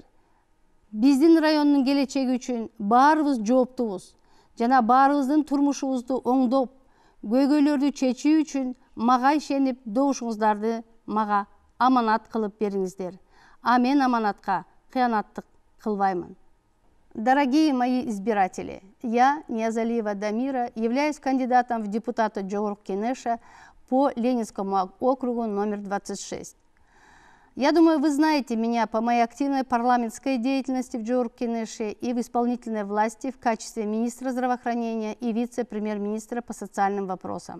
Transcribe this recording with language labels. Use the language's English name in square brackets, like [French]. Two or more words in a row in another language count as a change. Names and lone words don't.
[Kyrgyz] Биздин райондун келечеги үчүн баарыбыз жооптубуз жана баарыбыздын турмушубузду оңдоп, көйгөйлөрдү чечүү үчүн мага ишенип, добушуңуздарды мага аманат кылып бериңиздер. А мен аманатка кыянаттык кылбаймын. [Russian] Дорогие мои избиратели, я, Ниязалиева Дамира, являюсь кандидатом в депутаты Жогорку Кенеша по Ленинскому округу номер 26. Я думаю, вы знаете меня по моей активной парламентской деятельности в Жогорку Кенеше и в исполнительной власти в качестве министра здравоохранения и вице-премьер-министра по социальным вопросам.